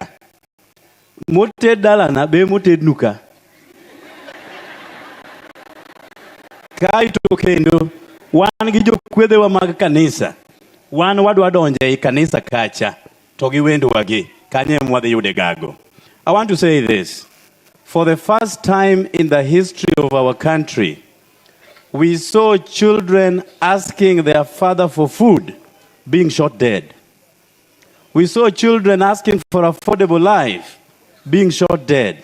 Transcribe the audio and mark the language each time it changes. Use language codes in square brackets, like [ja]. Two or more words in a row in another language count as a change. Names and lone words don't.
[luo] Moted dala na be moted nuka. Kaito kendo, wan gi jokwedhe wa mag kanisa. Wan wadwa donje I kanisa kacha. Togi wendo wagi. Kanye mwadhi yude gago. [en] I want to say this. For the first time in the history of our country, we saw children asking their father for food, being shot dead. We saw children asking for affordable life, being shot dead.